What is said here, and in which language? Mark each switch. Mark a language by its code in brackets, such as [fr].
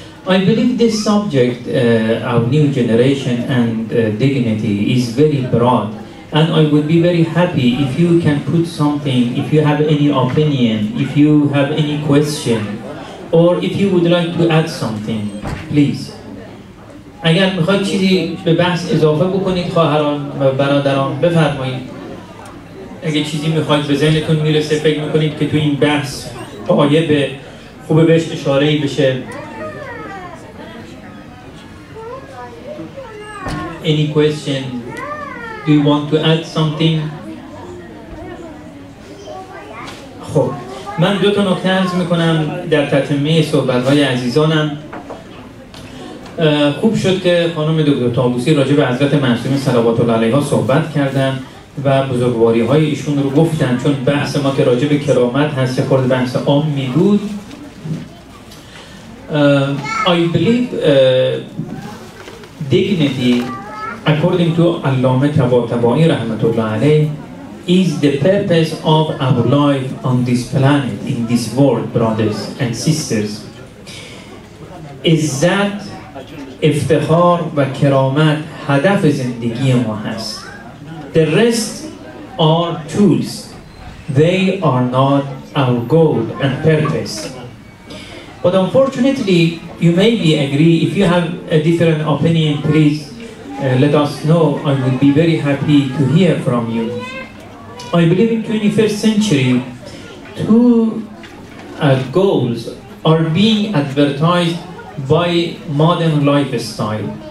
[en] I believe this subject, our new generation and dignity, is very broad And I would be very happy if you can put something, if you have any opinion, if you have any question, or if you would like to add something, please. [fa] اگر میخواید چیزی به بحث اضافه بکنید خواهران و برادران بفرمایید. اگه چیزی میخواید به ذهنتون میرسه فکر میکنید که تو این بحث آیه خوبه بهش اشاره‌ای بشه. [en] Any question? Do you want to add something? [fa] خب من دو تا نکته عرض میکنم در تتمه صحبت‌های عزیزانم. خوب شد که خانم دکتر طاووسی راجع به حضرت معصومه صلوات الله علیها صحبت کردن و بزرگواری‌های ایشون رو گفتن، چون بحث ما که راجع به کرامت هست یه خورده بحث عامی بود. [en] I believe dignity, according to Allama Tabatabai rahmatullah alayh, is the purpose of our life on this planet, in this world, brothers and sisters. Is that [fa] افتخار و کرامت هدف زندگی ما هست. [en] The rest are tools. They are not our goal and purpose. But unfortunately, you maybe agree. If you have a different opinion, please let us know. I would be very happy to hear from you. I believe in 21st century, two goals are being advertised by modern lifestyle.